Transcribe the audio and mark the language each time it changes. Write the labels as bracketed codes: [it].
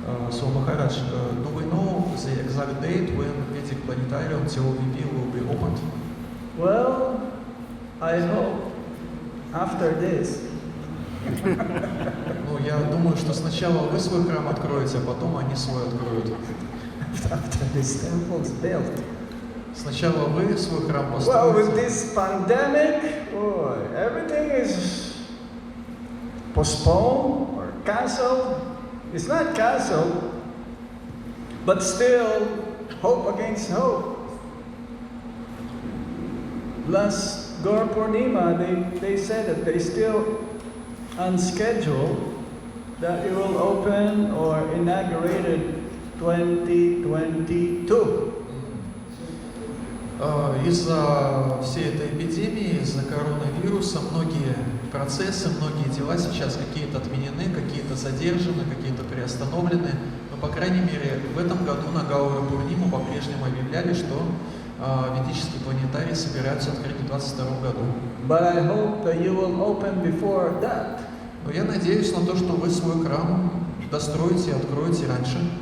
[en] So Maharaj, do we know the exact date when Vedic Planetarium TOVP will be opened? Well, I hope after this. [ru] Ну, я думаю, что сначала вы свой храм откроете, а потом они свой откроют. [en] After this temple is built. [ru] Сначала вы свой храм [en] Well, with [ru] построите. [en] this pandemic, boy, everything is postponed or canceled. It's not canceled, but still, hope against hope. Last Gaur Purnima, they said that they still on schedule that it will open or inaugurated 2022. [ru] Из-за всей этой эпидемии, из-за коронавируса, многие процессы, многие дела сейчас какие-то отменены, какие-то задержаны, какие-то приостановлены. Но, по крайней мере, в этом году на Гаура Пурниму по-прежнему объявляли, что ведический планетарий собираются открыть в 2022 году. [en] But I hope that you will open before that. [ru] Но я надеюсь на то, что вы свой храм достроите и откроете раньше.